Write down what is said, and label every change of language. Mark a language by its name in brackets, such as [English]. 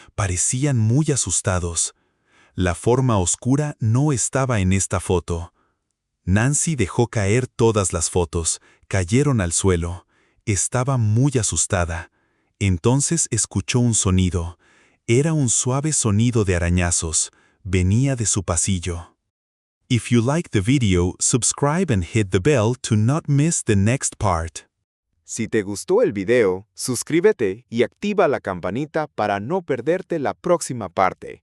[Spanish] Parecían muy asustados. La forma oscura no estaba en esta foto. Nancy dejó caer todas las fotos. Cayeron al suelo. Estaba muy asustada. Entonces escuchó un sonido. Era un suave sonido de arañazos. Venía de su pasillo. [English] If you like the video, subscribe and hit the bell to not miss the next part. [Spanish] Si te gustó el video, suscríbete y activa la campanita para no perderte la próxima parte.